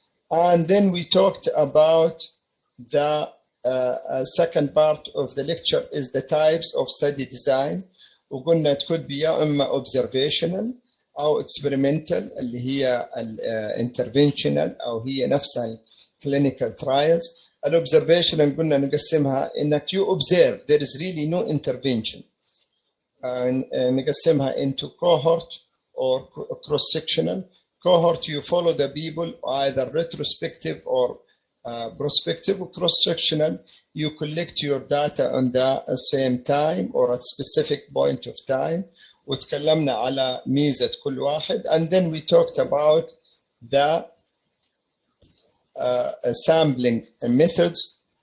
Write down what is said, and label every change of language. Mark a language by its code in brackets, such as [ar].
[en] And then we talked about the second part of the lecture is the types of study design. [ar] وقلنا [en] it could be [ar] يا إما observational أو experimental اللي هي interventional أو هي نفسها [en] clinical trials. [ar] الobservation قلنا نقسمها إنك [en] you observe, there is really no intervention. [ar] نقسمها [en] into cohort or cross-sectional. Cohort, you follow the people either retrospective or prospective. Cross-sectional, you collect your data on the same time or at specific point of time. [ar] وتكلمنا على ميزة كل واحد. [en] And then we talked about the sampling methods.